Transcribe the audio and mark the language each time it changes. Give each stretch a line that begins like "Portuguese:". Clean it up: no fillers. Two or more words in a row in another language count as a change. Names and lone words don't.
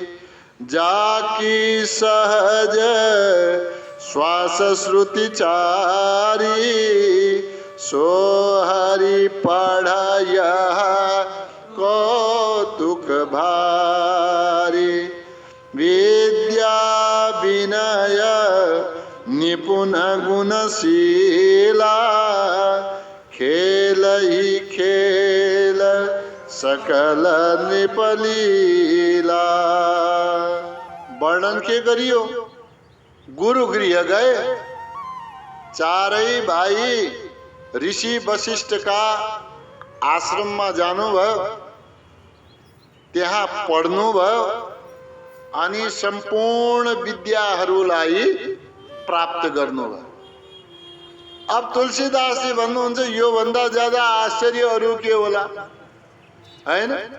Awadhi: जाकी सहज श्वास श्रुति चारी, सो हरि पढ़य कौतुक भारी। विद्या विनय निपुण गुणशीला, खेल ही खेल सकल निपलीला।
Nepali: वर्णन के गरियो?
Awadhi: गुरु गृह गए,
Nepali: चारै भाई ऋषि वशिष्ठ का आश्रम में जानु भयो, त्यहाँ पढ्नु भयो, अनि संपूर्ण विद्याहरूलाई प्राप्त गर्नु भयो। अब तुलसीदास जी भन्नुहुन्छ यो भन्दा ज्यादा आश्चर्य अरु के होला, हैन?